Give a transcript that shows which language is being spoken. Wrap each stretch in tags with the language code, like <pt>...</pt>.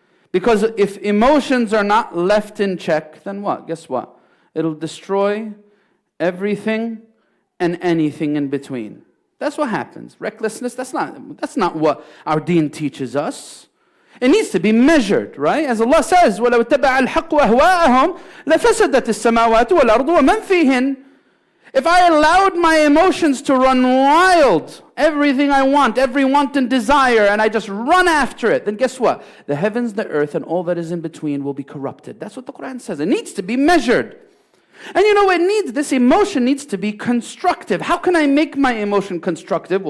<en>Because if emotions are not left in check, then what? Guess what? It'll destroy everything and anything in between. That's what happens. Recklessness, that's not what our deen teaches us. It needs to be measured, right? As Allah says,</en> <ar>وَلَوْ اتَّبَعَ الْحَقُّ أَهْوَاءَهُمْ لَفَسَدَتِ السَّمَاوَاتُ وَالْأَرْضُ وَمَنْ فِيهِنْ.</ar> <en>If I allowed my emotions to run wild, everything I want, every want and desire, and I just run after it, then guess what? The heavens, the earth, and all that is in between will be corrupted. That's what the Quran says. It needs to be measured. And you know, this emotion needs to be constructive. How can I make my emotion constructive?</en>